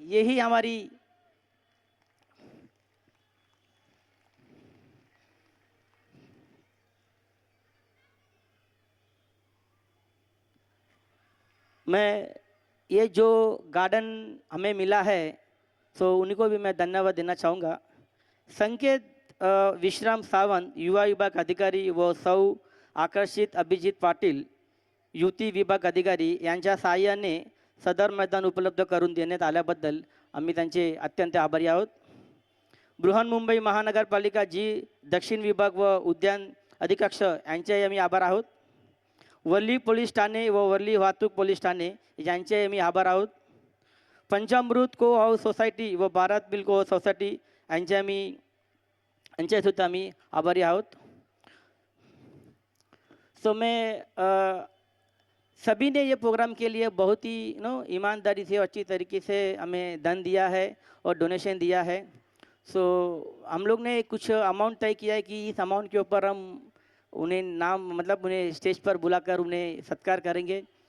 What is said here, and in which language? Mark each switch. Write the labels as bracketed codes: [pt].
[hi] यही हमारी मैं ये जो गार्डन हमें मिला है, तो उन्हीं को भी मैं धन्यवाद देना चाहूँगा। संकेत [mr] विश्राम सावंत युवा विभाग अधिकारी व सौ आकर्षित अभिजित पाटील युती विभाग अधिकारी यांच्या सहाय्याने सदर मैदान उपलब्ध करून देण्यात आल्याबद्दल आम्ही त्यांचे अत्यंत आभारी आहोत. बृहन्मुंबई महानगरपालिका जी दक्षिण विभाग व उद्यान अधीक्षक यांचे आम्ही आभार आहोत. वर्ली पोलीस ठाणे व वर्ली वाहतूक पोलीस ठाणे यांचे आम्ही आभार आहोत. पंचामृत को हाऊस सोसायटी व भारत बिल को सोसायटी यांचे सुद्धा आम्ही आभारी आहोत. [hi] सो मैं सभी ने ये प्रोग्राम के लिए बहुत ही ईमानदारी से अच्छी तरीके से हमें धन दिया है और डोनेशन दिया है. सो हम लोग ने कुछ अमाउंट तय किया है कि इस अमाउंट के ऊपर हम उन्हें उन्हें स्टेज पर बुलाकर उन्हें सत्कार करेंगे.